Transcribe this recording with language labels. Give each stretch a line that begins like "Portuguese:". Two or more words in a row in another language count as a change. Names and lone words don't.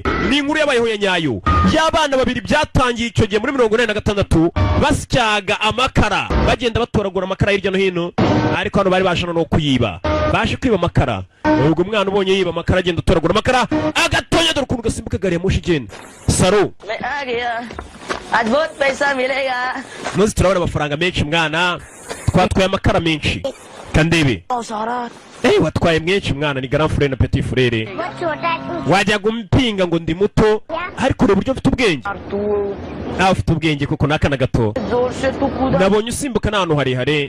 Kinyarwanda: Ni inkuru yabayeho ya nyayo. Y'abana babiri byatangiye icyo gihe muri 1986 basyaga amakara. Bagenda batoragura amakara hirya no hino. Ariko hano bari bashana no kuyiba. Baje kwiba amakara. Ubwo umwana ubonye yiba amakara agenda atoragura amakara agatonya dore ukuntu gasimbuka gari ya moshi igenda. Saro.
Hindi: बहुत पैसा मिलेगा.
Kinyarwanda: Nozi turabona amafaranga menshi mwana. Twatwaye amakara menshi. Kandebe. Watwaye menshi mwana ni
French: grand frère
Kinyarwanda: na
French: petit frère.
Kinyarwanda: Wajya gumpinga ngo ndi muto ariko ure buryo mfite ubwenge. Ufite ubwenge kuko nakana gato. Nabonye usimbuka n'ahantu harehare.